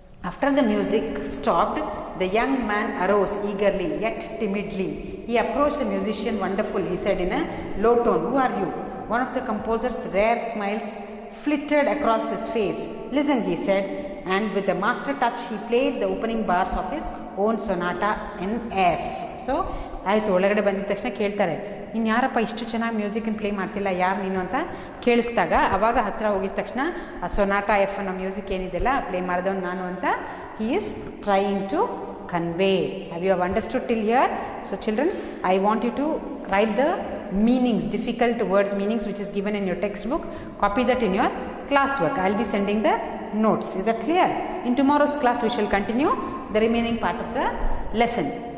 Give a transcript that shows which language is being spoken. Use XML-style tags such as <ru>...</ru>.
<en>After the music stopped, the young man arose eagerly yet timidly. He approached the musician. Wonderful, he said in a low tone. Who are you? One of the composer's rare smiles flitted across his face. Listen, he said, and with a master touch he played the opening bars of his own sonata in F.</en> <kn>So, ಆಯಿತು, ಒಳಗಡೆ ಬಂದಿದ ತಕ್ಷಣ ಕೇಳ್ತಾರೆ, ನೀನು ಯಾರಪ್ಪ ಇಷ್ಟು ಚೆನ್ನಾಗಿ ಮ್ಯೂಸಿಕನ್ನು play ಮಾಡ್ತಿಲ್ಲ, ಯಾರು ನೀನು ಅಂತ ಕೇಳಿಸ್ದಾಗ ಅವಾಗ ಹತ್ತಿರ ಹೋಗಿದ ತಕ್ಷಣ ಆ ಸೊನಾಟಾ ಎಫ್ ಅನ್ನೋ ಮ್ಯೂಸಿಕ್ ಏನಿದೆಯಲ್ಲ ಪ್ಲೇ ಮಾಡಿದವನು ನಾನು ಅಂತ</kn> <en>he is trying to convey. Have you understood till here? So children, I want you to write the meanings, difficult words meanings which is given in your textbook. Copy that in your classwork. I will be sending the notes. Is that clear? In tomorrow's class we shall continue the remaining part of the lesson.</en>